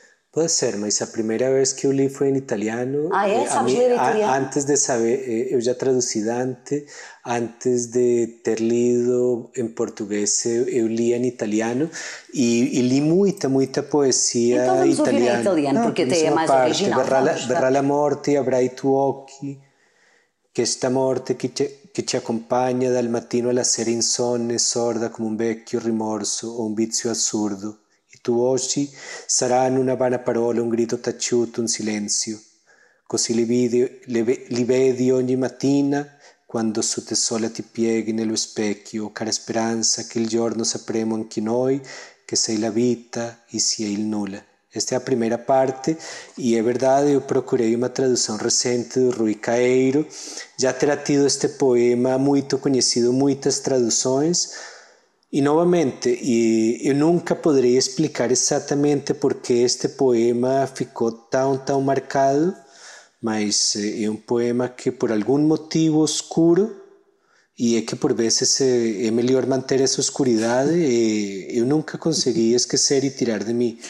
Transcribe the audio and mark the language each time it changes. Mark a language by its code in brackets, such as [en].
[pt] Pode ser, mas a primeira vez que eu li foi em italiano. Ah, é? Sabes ler italiano? Antes de saber, eu já traduzi Dante, antes de ter lido em português, eu li em italiano, e li muita, muita poesia italiana. Então vamos italiano. Ouvir em italiano, não, porque até é mais parte. Original. [it] Verrà la morte, avrà i tuoi occhi, questa morte che ci accompagna dal mattino alla sera insonne, sorda come un vecchio rimorso o un vizio assurdo. Tu oggi saranno una vana parola, un grido taciuto, un silenzio. Così li vedi ogni mattina quando su te sola ti pieghi nello specchio. Cara speranza, che il giorno sapremo anche noi che sei la vita e sia il nulla. [pt] Esta é a primeira parte, e é verdade, eu procurei uma tradução recente de Rui Caeiro. Já terá tido este poema muito conhecido, muitas traduções. E novamente, eu nunca poderei explicar exatamente porque este poema ficou tão, tão marcado, mas é um poema que, por algum motivo oscuro, e é que por vezes é melhor manter essa escuridade, e eu nunca consegui esquecer e tirar de mim.